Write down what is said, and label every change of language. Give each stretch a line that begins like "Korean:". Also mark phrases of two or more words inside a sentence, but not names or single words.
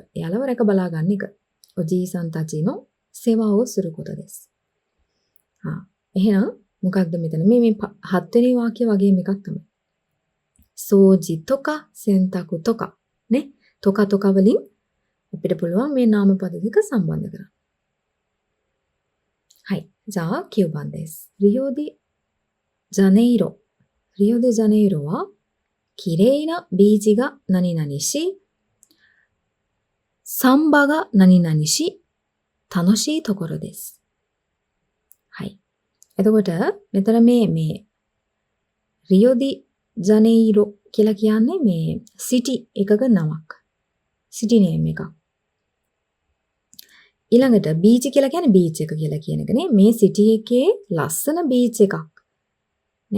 Sinhala: එයාලව රැක බලා ගන්න එක.
Japanese: おじいさんたちの
Sinhala: සේවාව
Japanese: することです.
Sinhala: එහෙනම් මොකක්ද මෙතන මේ හත්වෙනි වාක්‍ය වගේම එකක් තමයි.
Japanese: 掃除とか洗濯とかね
Sinhala: තොකා වලින් අපිට පුළුවන් මේ නාමපද දෙක සම්බන්ධ කරන්න.
Japanese: はい。じゃあ9番です。リオデジャネイロは綺麗なビーチが何々し、サンバが何々し、楽しいところです。
Sinhala: はい。එතකොට මෙතන මේ රියෝ ඩි ජනේයිරෝ කියලා කියන්නේ මේ සිටි එකක නමක්. සිටි නේම් එකක්. ඊළඟට බීච් කියලා කියන්නේ බීච් එක කියලා කියන එක නේ. මේ සිටි එකේ ලස්සන බීච් එකක්. නේ.